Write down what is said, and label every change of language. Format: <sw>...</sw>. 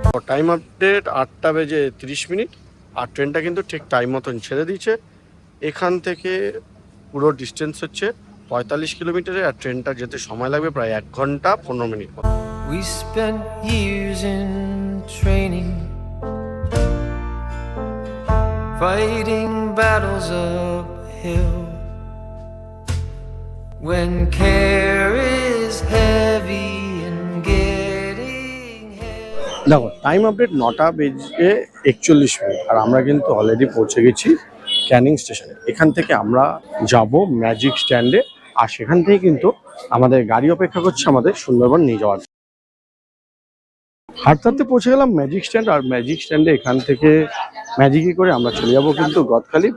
<bn>Time update 8টা বেজে 30 minute. আর ট্রেনটা কিন্তু ঠিক টাইম মতন ছেড়ে দিয়েছে। এখান থেকে পুরো ডিস্টেন্স হচ্ছে 45 কিলোমিটারে, আর ট্রেনটা যেতে সময় লাগবে প্রায় 1 ঘন্টা 15 মিনিট মতো।</bn> <en>We spent years in training, fighting battles uphill, when care is heavy and getting heavy.</en> <bn>দেখো টাইম আপডেট 9টা বেজে 41 মিনিট, আর আমরা কিন্তু অলরেডি পৌঁছে গেছি ক্যানিং স্টেশনে। এখান থেকে আমরা যাব ম্যাজিক স্ট্যান্ডে, আর সেখান থেকে কিন্তু আমাদের গাড়ি অপেক্ষা করছে আমাদের সুন্দরবন নিয়ে যাওয়ার। হাঁটতে পৌঁছে গেলাম ম্যাজিক স্ট্যান্ড, আর ম্যাজিক স্ট্যান্ডে এখান থেকে ম্যাজিকে করে আমরা চলে যাব কিন্তু গদখালি।</bn>